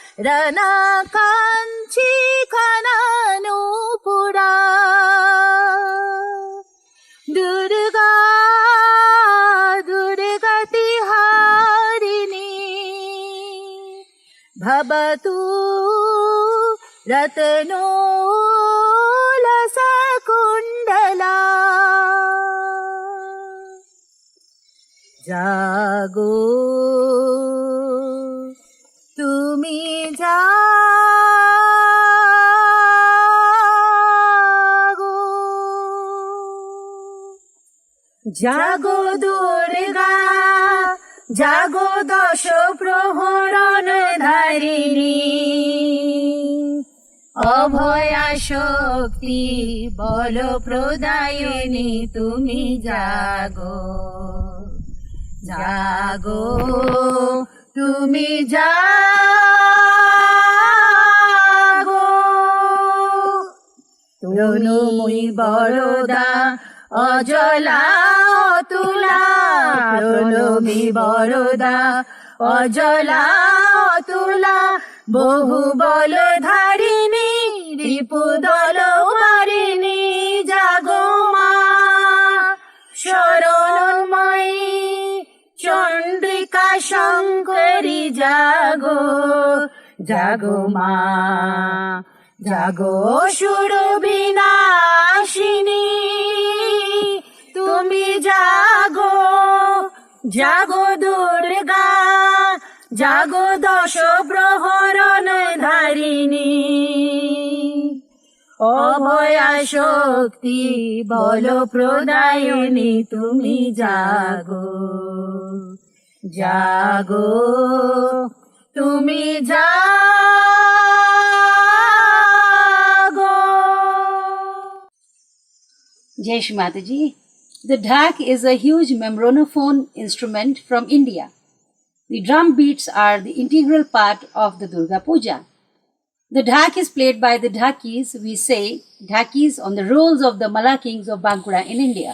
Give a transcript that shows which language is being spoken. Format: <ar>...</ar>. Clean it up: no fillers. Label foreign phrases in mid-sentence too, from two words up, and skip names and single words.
<bn>রণকাঞ্চীখননূপুরা দুর্গা দুর্গতিহারিণী ভবতু রত্নোলসকুণ্ডলা জাগো তুমি জাগো দুর্গা জাগো দশ প্রহরণ ধারিণী অভয়া শক্তি বল প্রদায়িনী তুমি জাগো জাগো তুমি জাগো তুমি বড়োদা অজলা অতুলা প্রণমি বড়োদা অজলা অতুলা বহু বল ধারিণী রিপুদল মারিণী জাগো মা শরণময়ী চন্দ্রিকা শঙ্করী জাগো জাগো মা জাগো অসুর বিনাশিনী তুমি জাগো জাগো দুর্গা জাগো দশ প্রহরণ ধারিণী অভয়া শক্তি বল প্রদায়নী তুমি জাগো জাগো তুমি জাগো।</bn> <hi>जय श्री माताजी.</hi> <en>The dhak is a huge membranophone instrument from India. The drum beats are the integral part of the Durga Puja. The dhak is played by the dhakis. We say dhakis on the rolls of the Malla kings of Bankura in India.</en>